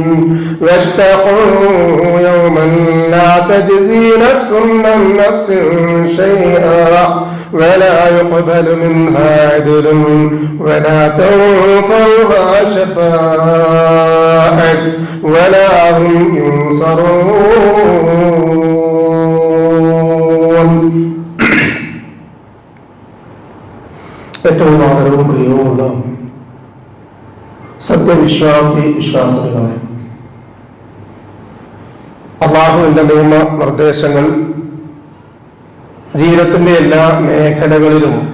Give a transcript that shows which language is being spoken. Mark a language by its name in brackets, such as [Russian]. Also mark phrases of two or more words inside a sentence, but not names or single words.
[Arabic] واتقوا يوما لا تجزي نفس عن نفس شيئا ولا يقبل منها عدل ولا تنفعها شفاعة ولا هم ينصرون. [Malayalam] ഏറ്റവും ആദരവും പ്രിയവുമുള്ള വിശ്വാസികളെ, അല്ലാഹുവിന്റെ നിയമ നിർദ്ദേശങ്ങൾ ജീവിതത്തിന്റെ എല്ലാ മേഖലകളിലും